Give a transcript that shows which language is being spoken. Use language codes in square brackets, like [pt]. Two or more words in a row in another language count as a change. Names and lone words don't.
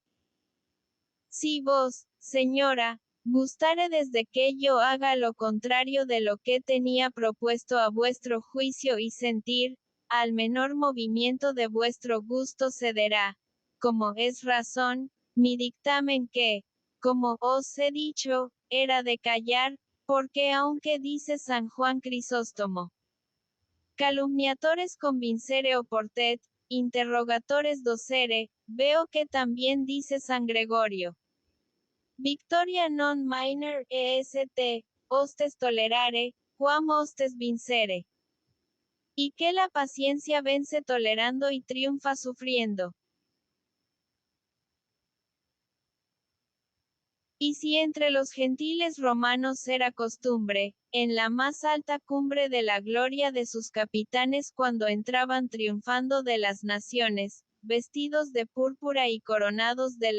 [es] Si vos, señora, gustare desde que yo haga lo contrario de lo que tenía propuesto a vuestro juicio y sentir, al menor movimiento de vuestro gusto cederá, como es razón, mi dictamen que, como os he dicho, era de callar, porque aunque dice San Juan Crisóstomo, [la] calumniatores convincere oportet, interrogatores docere, [es] veo que también dice San Gregorio. [la] Victoria non minor est, hostes tolerare, quam hostes vincere. [es] Y que la paciencia vence tolerando y triunfa sufriendo. Y si entre los gentiles romanos era costumbre, en la más alta cumbre de la gloria de sus capitanes cuando entraban triunfando de las naciones, vestidos de púrpura y coronados de